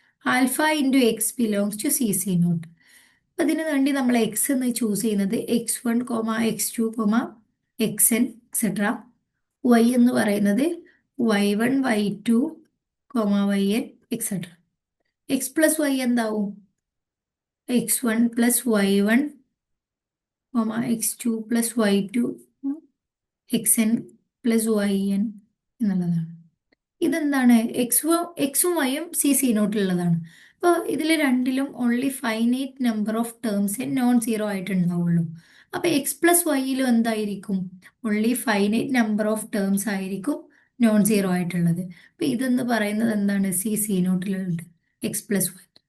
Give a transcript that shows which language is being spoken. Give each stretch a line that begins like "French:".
English: Alpha into x belongs to C nought.
Malayalam: അതിന് വേണ്ടി നമ്മൾ എക്സ് എന്ന് ചൂസ് ചെയ്യുന്നത് x1, x2, xn etcetera. Y എന്ന് പറയുന്നത് y1, y2, yn etcetera. X plus Y എന്താവും? x1 plus y1, x2 plus y2, xn plus yn എന്നുള്ളതാണ്. ഇതെന്താണ്? എക്സും വൈയും സി നോട്ടിലുള്ളതാണ്. അപ്പോൾ ഇതിൽ രണ്ടിലും
English: only finite number of terms non zero
Malayalam: ആയിട്ടുണ്ടാവുള്ളൂ. അപ്പോൾ എക്സ് പ്ലസ് വൈയിലും എന്തായിരിക്കും?
English: only finite number of terms
Malayalam: ആയിരിക്കും നോൺ സീറോ ആയിട്ടുള്ളത്. അപ്പോൾ ഇതെന്ന് പറയുന്നത് എന്താണ്? C നോട്ടിലുണ്ട് X plus Y.